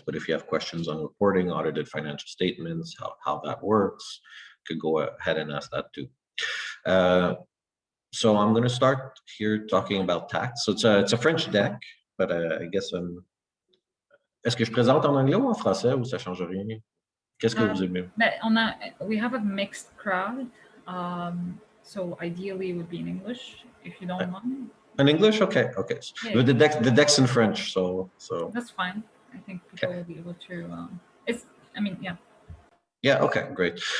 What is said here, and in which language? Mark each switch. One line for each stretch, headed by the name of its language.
English: But if you have questions on reporting, audited financial statements, how that works, could go ahead and ask that too. So I'm going to start here talking about tax. So it's a French deck, but I guess
French: Est-ce que je présente en anglais ou en français ou ça change rien? Qu'est-ce que vous aimez?
English: We have a mixed crowd, so ideally it would be in English, if you don't mind. In English, okay. Yeah. The deck's in French, so that's fine. I think people will be able to. Yeah. Yeah. Okay. Great.